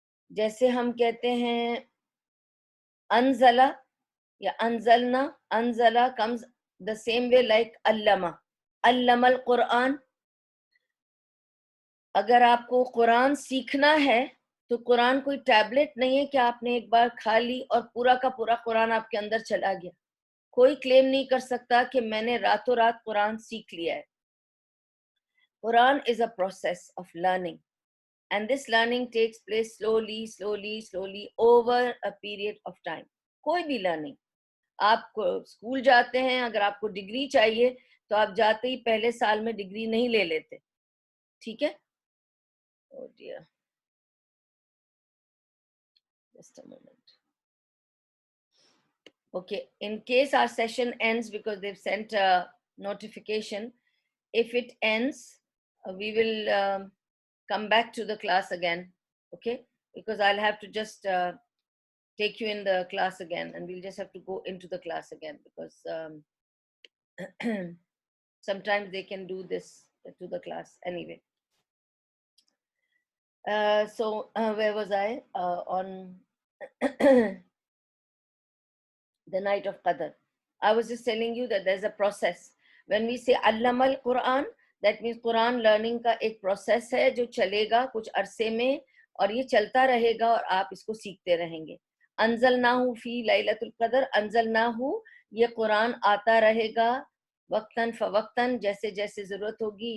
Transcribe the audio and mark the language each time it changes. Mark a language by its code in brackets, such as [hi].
[ur] جیسے ہم کہتے ہیں انزلہ یا انزلنا، انزلہ [en] comes the same way like [ur] علمہ، علم القرآن. اگر آپ کو قرآن سیکھنا ہے تو قرآن کوئی ٹیبلٹ نہیں ہے کہ آپ نے ایک بار کھا لی اور پورا کا پورا قرآن آپ کے اندر چلا گیا. کوئی کلیم نہیں کر سکتا کہ میں نے راتوں رات قرآن سیکھ لیا ہے. [en] قرآن is a process of learning, and this learning takes place slowly over a period of time. [ur] کوئی بھی لرننگ، آپ اسکول جاتے ہیں، اگر آپ کو ڈگری چاہیے تو آپ جاتے ہی پہلے سال میں ڈگری نہیں لے لیتے، ٹھیک ہے. [en] Oh dear. Just a moment. Okay, in case our session ends because they've sent a notification, if it ends, we will come back to the class again, okay? Because I'll have to just take you in the class again, and we'll just have to go into the class again because sometimes they can do this to the class anyway. So where was I? On the night of Qadr. I was just telling you that there's a process. When we say Allama al-Quran, that means Quran learning [ur] کا ایک process ہے جو چلے گا کچھ عرصے میں اور یہ چلتا رہے گا اور آپ اس کو سیکھتے رہیں گے. [ar] انزلناہ فی لیلۃ القدر، [ur] انزلناہ یہ قرآن آتا رہے گا وقتاً فوقتاً جیسے جیسے ضرورت ہوگی.